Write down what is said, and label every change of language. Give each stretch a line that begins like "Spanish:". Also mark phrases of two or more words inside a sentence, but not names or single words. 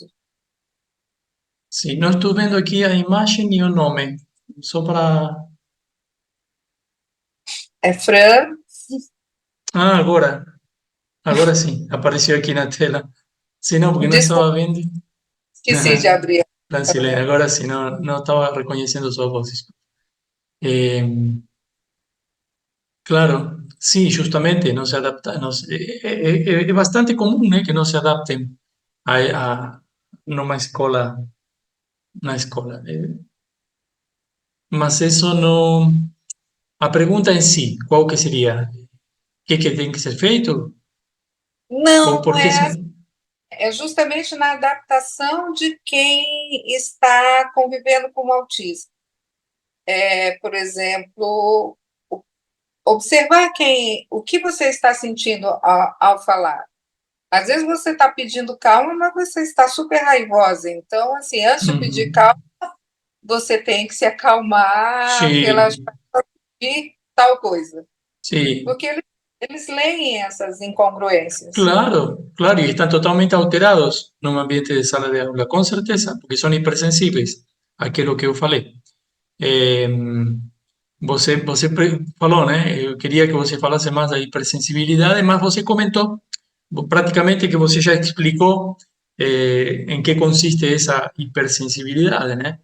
Portuguese: Sim, não estou vendo aqui a imagem e o nome. Só para. É Fran, Ah, agora. Agora sim, apareceu aqui na tela. Sim, não, porque não desculpa, estava vendo. esqueci de abrir a Francilene, câmera. agora sim,
Spanish: não estaba reconociendo su voz. Eh, claro, sí, justamente, no se adapta, es bastante común que no se adapten a
Portuguese: numa escola.
Spanish: Mas eso no. A pregunta en sí, ¿cuál que sería?
Portuguese: ¿Qué que tem que ser feito? ¿O Não,
Spanish: por qué?
Portuguese: é justamente na adaptação de quem está convivendo com o autismo. Por exemplo, observar o que você está sentindo ao falar. Às vezes você está pedindo calma, mas você está super raivosa. Então, assim, antes de pedir Ujú. calma, você tem que se acalmar, relaxar
Spanish: Sí,
Portuguese: e tal coisa.
Spanish: sí,
Portuguese: Porque eles leem essas incongruências.
Spanish: claro, claro, y están totalmente alterados en un ambiente de
Portuguese: sala de aula,
Spanish: con certeza, porque son hipersensibles a
Portuguese: aquilo que eu falei. É, você falou, né? Eu queria que você falasse mais da hipersensibilidade, mas você comentou praticamente que você já explicou em que consiste essa hipersensibilidade, né?